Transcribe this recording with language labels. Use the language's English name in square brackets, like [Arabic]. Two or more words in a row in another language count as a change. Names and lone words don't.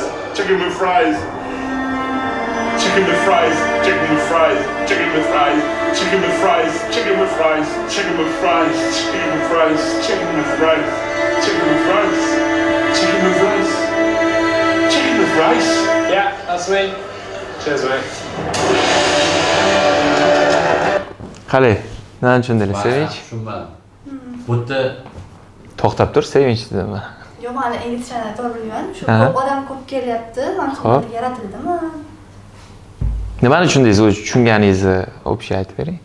[English] Chicken with fries. Chicken with fries. Chicken with fries. Chicken with fries. Chicken with fries. Chicken with fries. Chicken with fries. Chicken with fries. Chicken with fries. Chicken with rice. Chicken with rice. Chicken with rice. Yeah, that's me. Cheers, mate. [Uzbek] Qani, nima tushundingiz, Sevinch? Tushunmadim. Bu yerda To'xtab tur, Sevinch dedim. Yo'q, mana inglizchani to'g'ri bilmayman. Shu Aha. ko'p odam ko'p kelyapti. Mana shu Xo'p. yaratildimi? Nimani tushundingiz? O'zi tushunganingizni общий aytib bering.